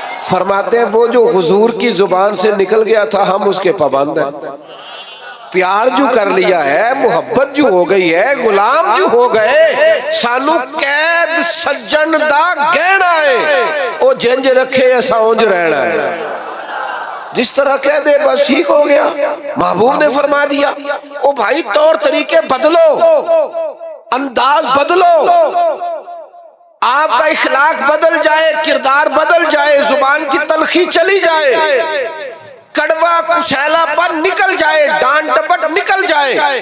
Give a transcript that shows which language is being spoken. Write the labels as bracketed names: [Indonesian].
[Urdu] فرماتے ہیں وہ جو حضور کی زبان سے نکل گیا تھا ہم اس کے پابند ہیں. پیار جو کر لیا ہے، محبت جو ہو گئی ہے، غلام جو ہو گئے، [Punjabi] سانو قید سجن دا گہنا ہے، او جنج رکھے ایسا اونج رہنا ہے. [Urdu] جس طرح کہہ دے بس ٹھیک ہو گیا. محبوب نے فرما دیا او بھائی طور طریقے بدلو، انداز بدلو، آپ کا اخلاق بدل جائے، کردار بدل جائے، زبان کی تلخی چلی جائے، کڑوا کسیلا پر نکل جائے، ڈانٹ ڈپٹ نکل جائے.